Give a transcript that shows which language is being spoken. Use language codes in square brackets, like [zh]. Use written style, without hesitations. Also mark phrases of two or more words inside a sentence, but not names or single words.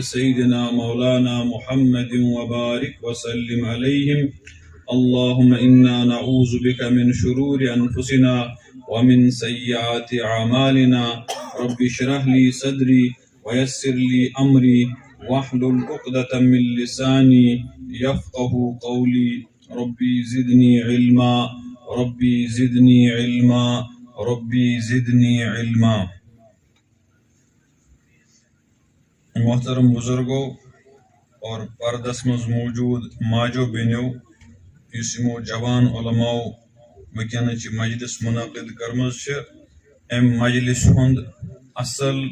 [ar] سيدنا مولانا محمد وبارك وسلم عليهم اللهم إنا نعوذ بك من شرور أنفسنا ومن سيئات أعمالنا رب اشرح لي صدري ويسر لي أمري واحلل عقدة من لساني يفقه قولي ربي زدني علما ربي زدني علما ربي زدني علما [ks] محترم بزرگو اور پردس مز موجود ماجو بینیو اسمو جوان علماء ونکس مجلس منعقد کرمز ام مجلس ہند اصل